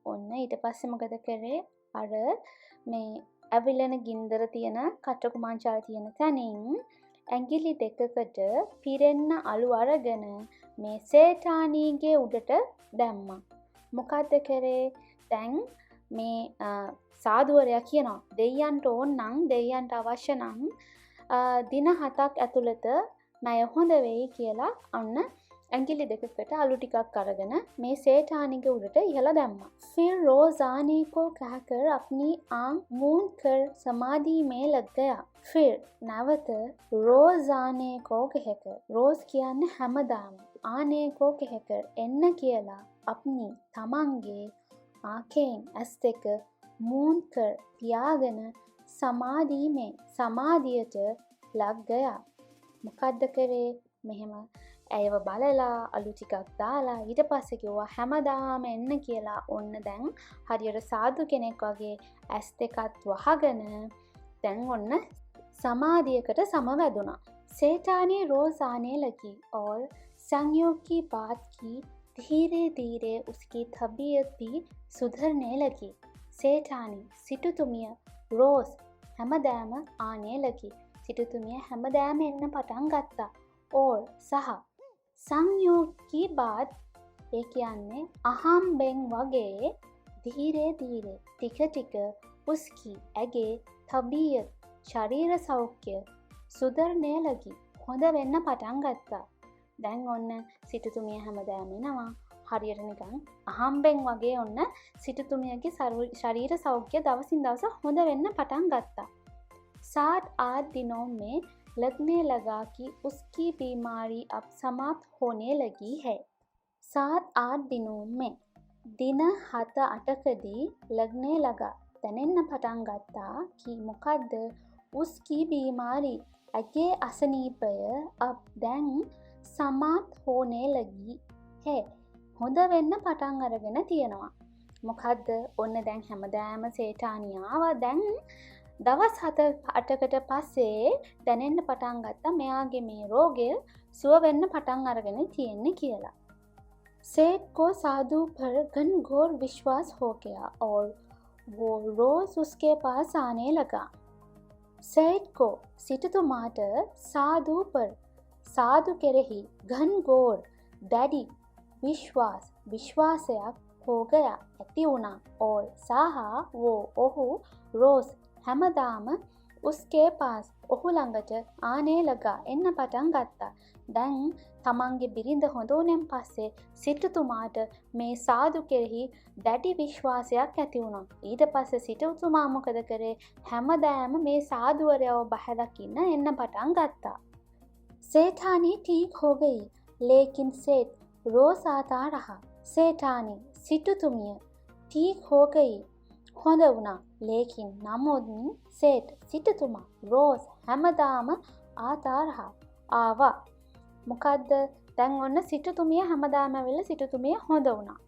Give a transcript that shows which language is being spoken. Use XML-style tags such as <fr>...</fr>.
<si>ඔන්න ඊට පස්සේ මොකද කරේ? අර මේ ඇවිලෙන ගින්දර තියෙන කට්ටකුමංචල් තියෙන තැනින් ඇඟිලි දෙකකට පිරෙන්න අලු අරගෙන මේ සේඨානීගේ උඩට දැම්මා. මොකද්ද කරේ? දැන් මේ සාදුවරයා කියනවා දෙයයන්ට ඕන නම් දෙයයන්ට අවශ්‍ය නම් දින 7ක් ඇතුළත ණය හොඳ වෙයි කියලා. ඔන්න ඇඟිලි දෙකකට අලු ටිකක් අරගෙන මේ සේඨානිගේ උඩට ඉහලා දැම්මා.</si> <hi>फिर रोजाने को कहकर अपनी आंख मूंद कर समाधि में लग गया. फिर</hi> <si>නැවත</si> <hi>रोजाने को कहकर रोज</hi> <si>කියන්නේ හැමදාම</si> <hi>ආනේ को कहकर</hi> <si>එන්න කියලා</si> <hi>अपनी</hi> <si>තමන්ගේ</si> <hi>आंखें</hi> <si>ඇස් දෙක</si> <hi>मूंद कर</hi> <si>පියාගෙන</si> <hi>समाधि में</hi> <si>සමාධියට</si> <hi>ලග් ගයා.</hi> <si>මොකද්ද කරේ? මෙහෙම ඇයව බලලා අලු ටිකක් දාලා ඊට පස්සේ කිව්වා හැමදාම එන්න කියලා. ඔන්න දැන් හරියට සාදු කෙනෙක් වගේ ඇස් දෙකත් වහගෙන දැන් ඔන්න समाधियකට समवැදුණා.</si> <hi>सेठानी रोज आने लगी और संयोग की बात की धीरे धीरे उसकी तबीयत भी सुधरने लगी. सेठानी</hi> <si>සිටුතුමිය</si> <hi>रोज</hi> <si>හැමදාම</si> <hi>ආනේ लगी.</hi> <si>සිටුතුමිය හැමදාම එන්න පටන් ගත්තා.</si> <hi>और</hi> <si>සහ</si> <hi>संयोग की बात</hi> <si>ඒ කියන්නේ අහම්බෙන් වගේ</si> <hi>धीरे धीरे</hi> <si>ටික ටික</si> <hi>उसकी</hi> <si>ඇගේ</si> <hi>तबीयत</hi> <si>ශරීර සෞඛ්‍ය</si> <hi>සුධරණය ලගි</hi> <si>හොඳ වෙන්න පටන් ගත්තා. දැන් ඔන්න සිටුතුමිය හැමදාම එනවා. හරියට නිකන් අහම්බෙන් වගේ ඔන්න සිටුතුමියගේ ශරීර සෞඛ්‍ය දවසින් දවස හොඳ වෙන්න පටන් ගත්තා.</si> <hi>7-8 दिनों में लगने लगा कि उसकी बीमारी अब समाप्त होने लगी है. 7-8 दिनों में दिन 7-8කදී लगने लगा</hi> <si>දැනෙන්න පටන් ගත්තා</si> <hi>कि</hi> <si>මොකද්ද</si> <hi>उसकी बीमारी</hi> <si>ඇගේ අසනීපය</si> <hi>अब</hi> <si>දැන්</si> <hi>समाप्त होने लगी है</hi> <si>හොඳ වෙන්න පටන් අරගෙන තියෙනවා. මොකද්ද? ඔන්න දැන් හැමදාම සේඨානියාව දැන් දවස් 7-8කට පස්සේ දැනෙන්න පටන් ගත්තා මෙයාගේ මේ රෝගය සුව වෙන්න පටන් අරගෙන තියෙන්නේ කියලා.</si> <hi>सेठ को साधु पर घनघोर विश्वास हो गया और वो रोज उसके पास आने लगा. सेठ को</hi> <si>සිටුතුමාට</si> <hi>साधु पर साधु</hi> <si>කෙරෙහි</si> <hi>घनघोर</hi> <si>දැඩි විශ්වාසයක්</si> <hi>हो गया</hi> <si>ඇති වුණා.</si> <hi>और</hi> <si>සහ</si> <hi>वो</hi> <si>ඔහු</si> <hi>रोज</hi> <si>හැමදාම</si> <hi>उसके पास</hi> <si>ඔහු ළඟට</si> <hi>ආනේ ලගා</hi> <si>එන්න පටන් ගත්තා. දැන් තමන්ගේ බිරිඳ හොඳ වුණෙන් පස්සේ සිටුතුමාට මේ සාදු කෙරෙහි දැඩි විශ්වාසයක් ඇති වුණා. ඊට පස්සේ සිටුතුමා මොකද කරේ? හැමදාම මේ සාදුවරයව බහැදකින්න එන්න පටන් ගත්තා.</si> <hi>सेठानी ठीक हो गई लेकिन सेठ रोज आता रहा. सेठानी</hi> <si>සිටුතුමිය</si> <hi>ठीक हो गई</hi> <si>හොඳ වුණා.</si> <hi>लेकिन</hi> <si>නමුත්</si> <hi>सेठ</hi> <si>සිටුතුමා</si> <hi>रोज</hi> <si>හැමදාම</si> <hi>ආතා රහා</hi> <si>ආවා. මොකද්ද? දැන් ඔන්න සිටුතුමිය හැමදාම ඇවිල්ලා සිටුතුමිය හොඳ වුණා.</si>